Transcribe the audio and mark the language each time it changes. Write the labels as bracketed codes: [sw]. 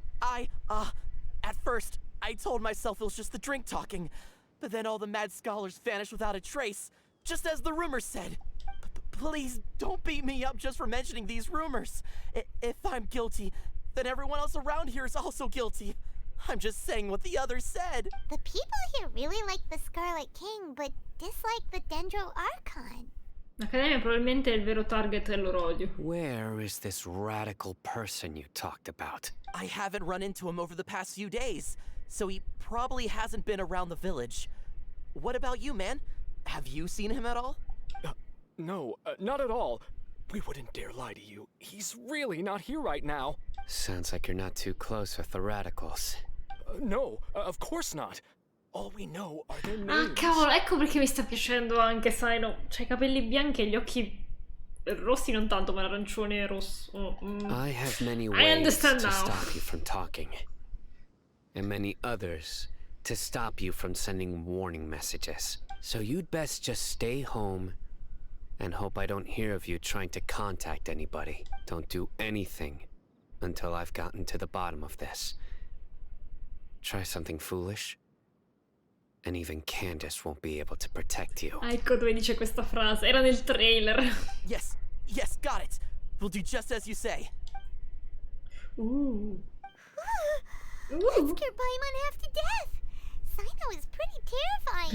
[en] At first, I told myself it was just the drink talking, but then all the mad scholars vanished without a trace, just as the rumors said. Please don't beat me up just for mentioning these rumors. If I'm guilty, then everyone else around here is also guilty. I'm just saying what the others said. The people here really like the Scarlet King, but dislike the Dendro Archon. [it] L'Accademia probabilmente è il vero target del loro odio. [en] Where is this radical person you talked about? I haven't run into him over the past few days, so he probably hasn't been around the village. What about you, man? Have you seen him at all? No, not at all. We wouldn't dare lie to you. He's really not here right now. Sounds like you're not too close with the radicals. No, of course not. All we know are their names. [it] Ah, cavolo, ecco perché mi sta piacendo anche, sai, no? C'ha i capelli bianchi e gli occhi rossi non tanto, ma arancione e rosso. [en] I have many ways to now. stop you from talking. And many others to stop you from sending warning messages. So you'd best just stay home and hope I don't hear of you trying to contact anybody. Don't do anything until I've gotten to the bottom of this. Try something foolish, and even Candace won't be able to protect you. [it] Ecco dove dice questa frase, era nel trailer. [en] Yes, got it. We'll do just as you say. Let's scare Paimon half to death. Sino is pretty terrifying.